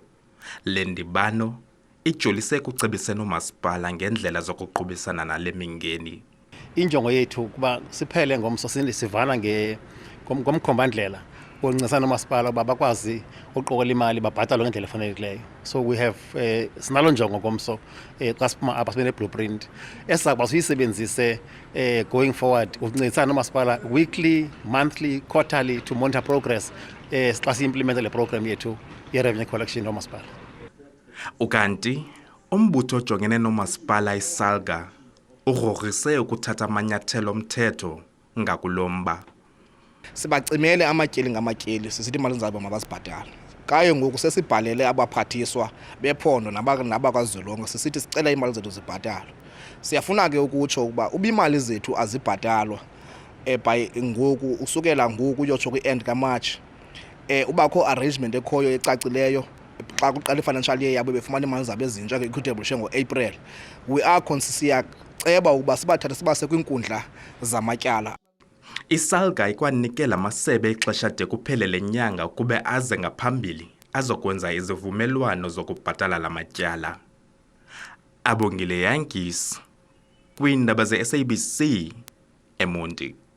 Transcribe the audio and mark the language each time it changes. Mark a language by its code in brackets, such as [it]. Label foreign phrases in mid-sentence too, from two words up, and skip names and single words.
[xh] Le ndibano ijolise kucebiseni umasipala ngendlela zokuqubisana nale mingeni. Injongo yethu kuba siphele ngomso sivana ngomkhombandlela wokuncedisana nomasipala uba bakwazi uqokelela imali babhatalwe ngendlela efanelekileyo. [en] So we have [xh] sinalo njongo ngomso xa siphuma apha sibe ne-blueprint esizakuba siyisebenzise [en] going forward [xh] ukuncedisana nomasipala [en] weekly, monthly, quarterly to monitor progress [xh] xa siyimplementa le program yethu ye- [en] revenue collection [xh] yomasipala. Ukanti umbutho ojongene nomasipala iSalga ugrogrise ukuthatha amanyathelo omthetho ngakulomba. Sibacimele amatyeli ngamatyeli sisithi imali zabo mabazibhatale. Kaye ngoku sesibhalele abaphathiswa bephondo nabakwaZulunga sisithi sicela imali zethu zibhatalwe. Siyafuna ke ukutsho ukuba ubimali zethu azibhatalwa by ngoku usukela ngoku uyotsho kwi-end kaMarch ubakho arrangement ekhoyo ecacileyo xa kuqala i- [en] financial year [xh] yabo befumana imali zabo ezintsha nge- [en] equitable share [xh] ngo-April. [en] We are [xh] siyaceba ukuba sibathathe sibase kwinkundla zamatyala. iSalga ikwanikela amasebe ixesha de kuphele le nyanga ukube aze ngaphambili azokwenza izivumelwano zokubhatala la matyala. Abongile Yankees kwiindaba ze-SABC eMonti.